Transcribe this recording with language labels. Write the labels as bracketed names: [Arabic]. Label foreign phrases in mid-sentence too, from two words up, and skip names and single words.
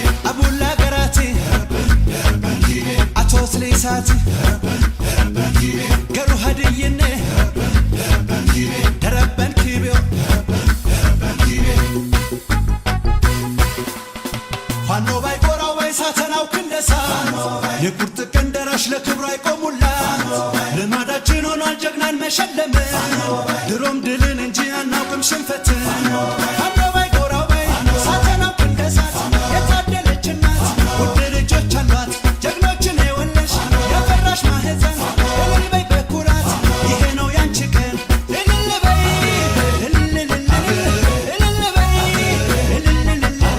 [Hadiyya] አቡላ ገራቲ፣ አቶስ ሊሳቲ፣ ገሩ ሀድይኔ፣ ደረበን ኪቤዮ፣ [Amharic] ፋኖ ባይጎራው ባይሳተናው ክንደሳ፣ የቁርጥ ቀን ደራሽ ለክብሩ አይቆሙላት። ልማዳችን ሆኗል ጀግናን መሸለም፣ ድሮም ድልን እንጂ አናውቅም ሽንፈትን። ፋኖ ባይጎራው ባይሳተናው ክንደሳ፣ የታደለች እናት፣ ውድ ልጆች አሏት ጀግኖችን የወለሽ፣ የፈራሽ ማህፀን እልል በይ በኩራት፣ ይሄ ነው ያንቺ ቀን እልል በይ፣ እልል፣ እልል፣ እልል በይ፣ እልል፣ እልል፣ እልል።